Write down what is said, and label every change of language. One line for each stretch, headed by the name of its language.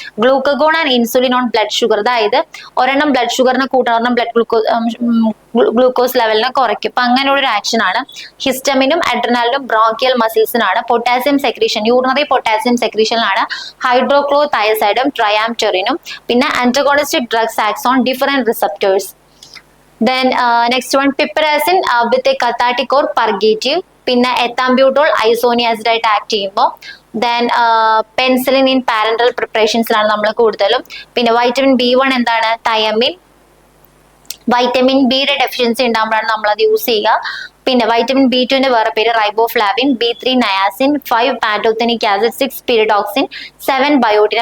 English: Glucagon and insulin on blood sugar.
Malayalam: അതായത് ഒരെണ്ണം blood ഷുഗറിനെ കൂട്ടണം, ഒരെണ്ണം ബ്ലഡ് ഗ്ലൂക്കോസ് ലെവലിനെ കുറയ്ക്കും. അപ്പൊ അങ്ങനെ ഒരു ആക്ഷൻ ആണ്. ഹിസ്റ്റമിനും അഡ്രിനാലിനും bronchial മസിൽസിനാണ്. Potassium secretion, urinary potassium സെക്രീഷനിലാണ് ഹൈഡ്രോക്ലോതയസൈഡും ട്രയാംറ്ററിനും.
English: പിന്നെ antagonistic drugs acts on different receptors. Then next one, piperazine with a cathartic or purgative.
Malayalam: പിന്നെ എത്താംബ്യൂട്ടോൾ ഐസോനിയാസിഡ് ആയിട്ട് ആക്ട് ചെയ്യുമ്പോൾ. ദെൻ പെൻസിലിൻ ഇൻ പാരന്റൽ പ്രിപ്പറേഷൻസിലാണ് നമ്മൾ കൂടുതലും. പിന്നെ വൈറ്റമിൻ B1 എന്താണ്? തയമിൻ. വൈറ്റമിൻ ബിയുടെ ഡെഫിഷ്യൻസി ഉണ്ടാകുമ്പോഴാണ് നമ്മൾ അത് യൂസ് ചെയ്യുക. പിന്നെ വൈറ്റമിൻ B2ന്റെ വേറെ പേര് riboflavin, B3 niacin, 5 പാന്റോത്തനിക് acid, 6 പീരിഡോക്സിൻ, 7 biotin.